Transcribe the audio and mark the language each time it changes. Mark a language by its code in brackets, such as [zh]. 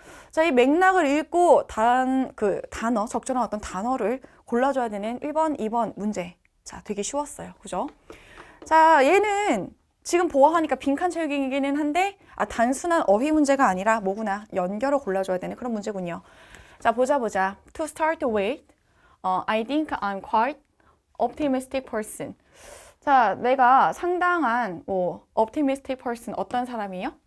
[ko] 자, 이 맥락을 읽고 단어, 적절한 어떤 단어를 골라줘야 되는 1번, 2번 문제. 자, 되게 쉬웠어요. 그죠? 자, 얘는 지금 보아하니까 빈칸 채우기이기는 한데, 단순한 어휘 문제가 아니라 뭐구나, 연결을 골라줘야 되는 그런 문제군요. 자, 보자. [en] To start with, I think I'm quite optimistic person. [ko] 자, 내가 상당한 [en] optimistic person, [ko] 어떤 사람이에요?